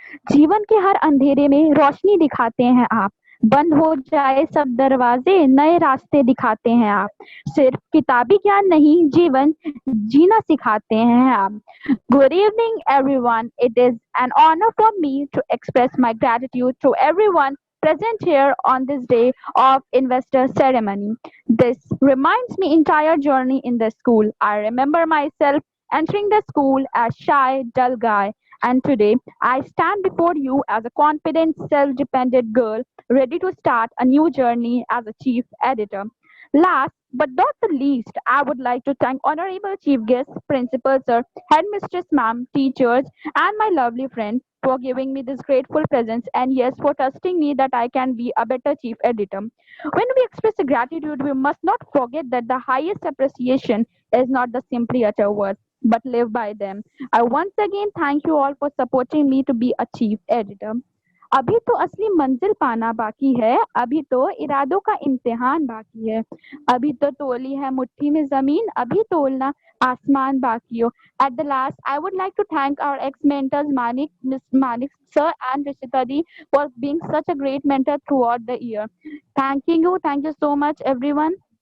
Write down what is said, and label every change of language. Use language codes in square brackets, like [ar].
[hi] जीवन के हर अंधेरे में रोशनी दिखाते हैं आप, बंद हो जाए सब दरवाजे नए रास्ते दिखाते हैं आप, सिर्फ किताबी ज्ञान नहीं जीवन जीना सिखाते हैं आप. [en] Good evening everyone. It is an honor for me to express my gratitude to everyone present here on this day of investor ceremony. This reminds me entire journey in the school. I remember myself entering the school as shy, dull guy. And today, I stand before you as a confident, self-dependent girl, ready to start a new journey as a chief editor. Last but not the least, I would like to thank Honorable Chief Guest, Principal Sir, Headmistress Ma'am, teachers, and my lovely friend for giving me this grateful presence and yes, for trusting me that I can be a better chief editor. When we express gratitude, we must not forget that the highest appreciation is not the simply utter words, but live by them. I once again thank you all for supporting me to be a chief editor. [hi] अभी तो असली मंजिल पाना बाकी है, अभी तो इरादों का इम्तिहान बाकी है, अभी तो तोली है मुट्ठी में जमीन, अभी तोलना आसमान बाकी हो. [en] At the last, I would like to thank our ex-mentors Miss Manik sir and Rishita Di for being such a great mentor throughout the year. Thank you so much everyone.